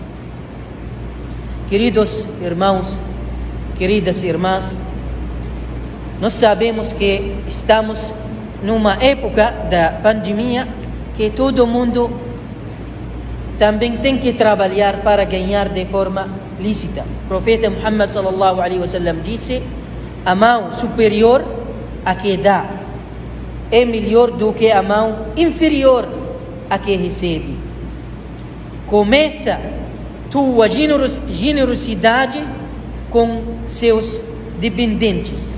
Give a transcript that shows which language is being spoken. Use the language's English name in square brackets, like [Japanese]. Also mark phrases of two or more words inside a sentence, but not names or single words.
[Portuguese] Queridos irmãos, queridas irmãs, nós sabemos que estamos numa época da pandemia que todo mundo também tem que trabalhar para ganhar de forma lícita. O profeta Muhammad [Arabic] صلى الله عليه وسلم [Portuguese] disse: a mão superior a que dá é melhor do que a mão inferior a que recebe. Começa tua generosidade com seus dependentes.